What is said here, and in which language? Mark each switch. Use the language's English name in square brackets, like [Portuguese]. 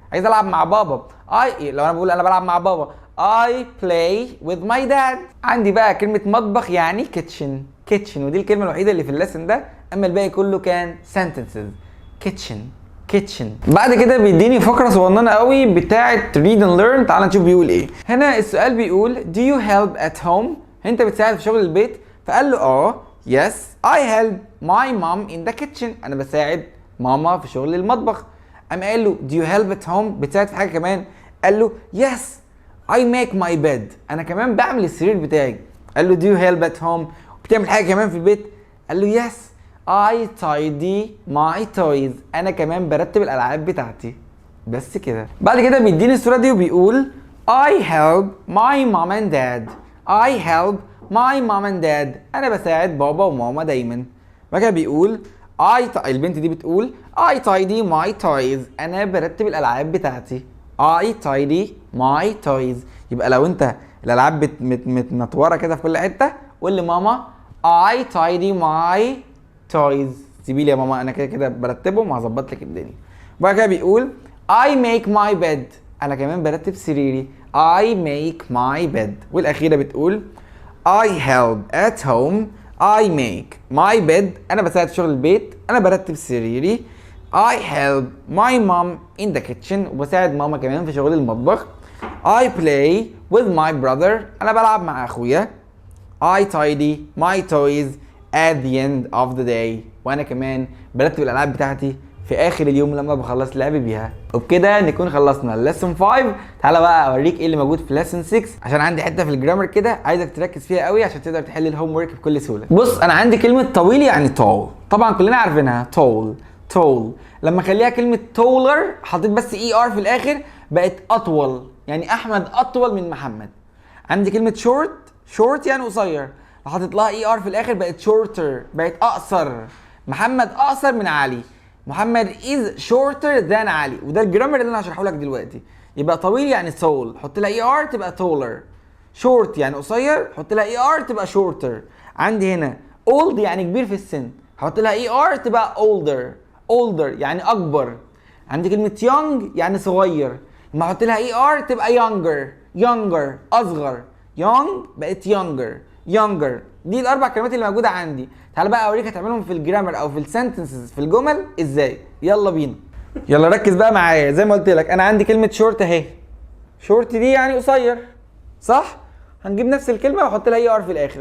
[Arabic] عايز العب مع بابا لو انا بقول انا بلعب مع بابا [English] I play with my dad. [Arabic] عندي بقى كلمة مطبخ يعني kitchen. ودي الكلمة الوحيدة اللي في الليسن ده، اما الباقي كله كان sentences. [English] kitchen. [Arabic] بعد كده بيديني فقرة صغننة قوي بتاعة read and learn. تعال نشوف بيقول ايه. هنا السؤال بيقول [English] do you help at home؟ [Arabic] انت بتساعد في شغل البيت؟ فقال له [English] yes I help my mom in the kitchen. [Arabic] انا بساعد ماما في شغل المطبخ. قام قال له [English] do you help at home؟ [Arabic] بتساعد في حاجة كمان؟ قال له [English] yes I make my bed. [Arabic] انا كمان بعمل السرير بتاعي. قال له [English] do you help at home؟ [Arabic] بتعمل حاجة كمان في البيت؟ قال له [English] yes I tidy my toys. [Arabic] انا كمان برتب الالعاب بتاعتي. بس كده. بعد كده بيديني الصورة دي وبيقول [English] I help my mom and dad. I help my mom and dad. [Arabic] انا بساعد بابا وماما دايما. بعد كده بيقول البنت دي بتقول [English] I tidy my toys. [Arabic] انا برتب الالعاب بتاعتي. [English] I tidy my toys. [Arabic] يبقى لو انت الالعاب متنطوره كده في كل حته قول لماما [English] I tidy my toys. [Arabic] سيبي لي يا ماما انا كده كده برتبهم وهظبط لك الدنيا. وبعد كده بيقول [English] I make my bed. [Arabic] انا كمان برتب سريري. [English] I make my bed. [Arabic] والاخيره بتقول [English] I help at home. I make my bed. [Arabic] انا بساعد في شغل البيت. انا برتب سريري. [English] I help my mom in the kitchen. [Arabic] وبساعد ماما كمان في شغل المطبخ. [English] I play with my brother. [Arabic] انا بلعب مع اخويا. [English] I tidy my toys at the end of the day. [Arabic] وانا كمان برتب الالعاب بتاعتي في اخر اليوم لما بخلص لعب بيها. وبكده نكون خلصنا lesson 5. تعالى بقى اوريك ايه اللي موجود في lesson 6 عشان عندي حته في الجرامر كده عايزك تركز فيها قوي عشان تقدر تحل الهوم ورك بكل سهوله. بص انا عندي كلمه طويل يعني tall. طبعا كلنا عارفينها tall. لما اخليها كلمه taller حطيت بس er في الاخر بقت اطول. يعني احمد اطول من محمد. عندي كلمه short يعني قصير، لو حطيت لها er في الاخر بقت shorter، بقت اقصر. محمد اقصر من علي. [English] Muhammad is shorter than Ali. [Arabic] وده الجرامر اللي انا هشرحه لك دلوقتي. يبقى طويل يعني tall، حط لها er تبقى taller. short يعني قصير، حط لها er تبقى shorter. عندي هنا old يعني كبير في السن، حط لها er تبقى older يعني اكبر. عندي كلمة young يعني صغير، لما احط لها er تبقى younger اصغر. young بقت younger. دي الاربع كلمات اللي موجودة عندي. تعال بقى اوريك هتعملهم في الجرامر او في السنتنسز في الجمل ازاي. يلا بينا. يلا ركز بقى معايا. زي ما قلت لك انا عندي كلمة short اهي. short دي يعني قصير صح؟ هنجيب نفس الكلمة واحط لها er في الاخر.